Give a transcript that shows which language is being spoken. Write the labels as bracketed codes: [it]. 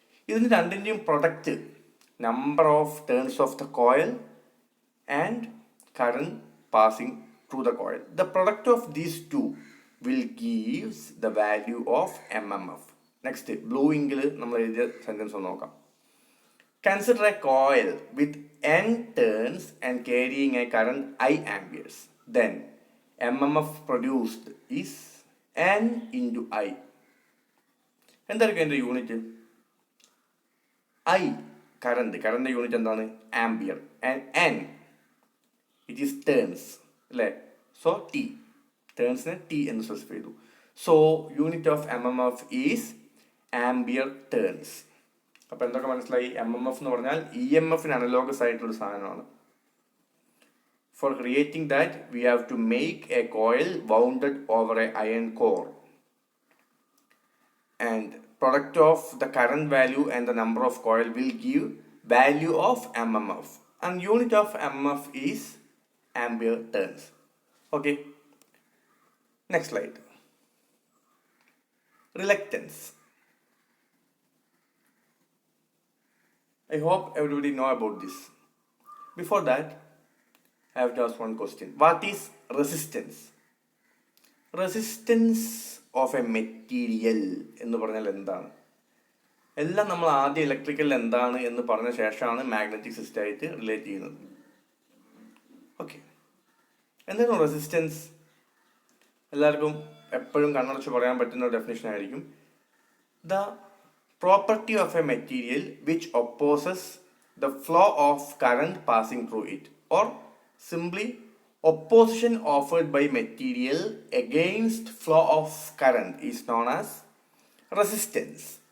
[ml] ഇതിന് രണ്ടിൻ്റെയും [en] Product number of turns of the coil and current passing through the coil. The product of these 2 will gives the value of MMF. [ml] Next blue ഇങ്കിൽ നമ്മൾ എഴുതിയ sentence ഒന്ന് നോക്കാം. [en] Consider a coil with N turns and carrying a current I amperes. Then MMF produced is N × I. [ml] എന്തായിരിക്കും എൻ്റെ unit? I current unit എന്താണ്? Ampere. And N it is turns അല്ലേ? So T, ടേൺസിനെ T എന്ന് specify ചെയ്തു. [en] So unit of M M F is ampere turns. [ml] അപ്പോൾ എന്തൊക്കെ മനസ്സിലായി? M M F എന്ന് പറഞ്ഞാൽ ഇ എം എഫിന് അനലോഗസ് ആയിട്ടുള്ള സാധനമാണ്. [en] For creating that, we have to make a coil wounded over a iron core. And product of the current value and the number of coil will give value of MMF. And unit of MMF is ampere turns. Okay. Next slide. Reluctance. I hope everybody know about this. Before that, I have to ask one question. What is resistance? Resistance of a material [ml] എന്ന് പറഞ്ഞാൽ എന്താണ്? എല്ലാം നമ്മൾ ആദ്യം electrical എന്താണ് എന്ന് പറഞ്ഞ ശേഷമാണ് മാഗ്നറ്റിക് സിസ്റ്റം ആയിട്ട് റിലേറ്റ് ചെയ്യുന്നത്. ഓക്കെ, എന്താണ് റെസിസ്റ്റൻസ്? എല്ലാവർക്കും എപ്പോഴും കണ്ണടച്ച് പറയാൻ പറ്റുന്ന ഡെഫിനേഷൻ ആയിരിക്കും. [en] The property of a material which opposes the flow of current passing through it, or simply opposition offered by material against flow of current is known as resistance.